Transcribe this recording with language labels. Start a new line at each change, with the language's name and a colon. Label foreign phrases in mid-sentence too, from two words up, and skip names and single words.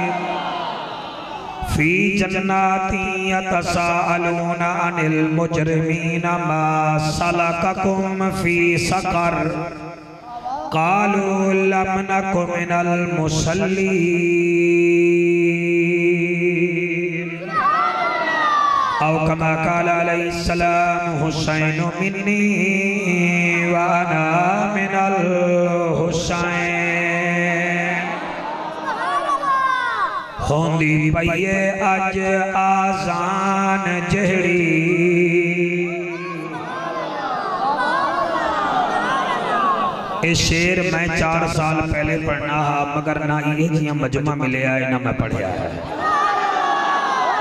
Arabic: في جنات يتساءلون عن المجرمين ما سلككم في سقر قالوا لم نك من المصلين أو كما قال عليه السلام حسين مني وأنا من الحسين.
Punjabi: ہوندی پئی اے اج اذان جیہڑی یہ شعر میں 4 سال پہلے پڑھنا ہا، مگر نہ یہ جیا مجمع ملے ہے نہ میں پڑھیا ہے.